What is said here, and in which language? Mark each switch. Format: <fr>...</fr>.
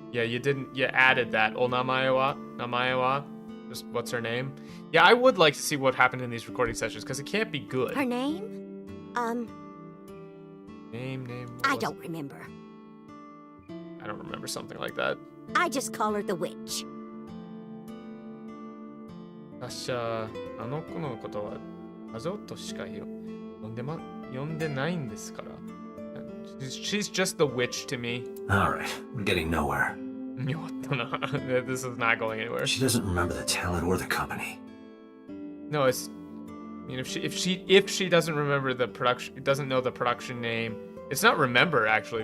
<en>Yeah, you added that.</en> <ja>O namae wa? Namae wa?</ja> <en>Just what's her name? Yeah, I would like to see what happened in these recording sessions, because it can't be good. Her name? Name. I don't remember. I don't remember something like that. I just call her the witch.</en> <ja>私はあの子のことは魔女としか呼んでないんですから。</ja> <en>She's just the witch to me. Alright, we're getting nowhere. This is not going anywhere. She doesn't remember the talent or the company. No, it's... I mean, if she doesn't remember the production, doesn't know the production name, it's not remember actually.</en>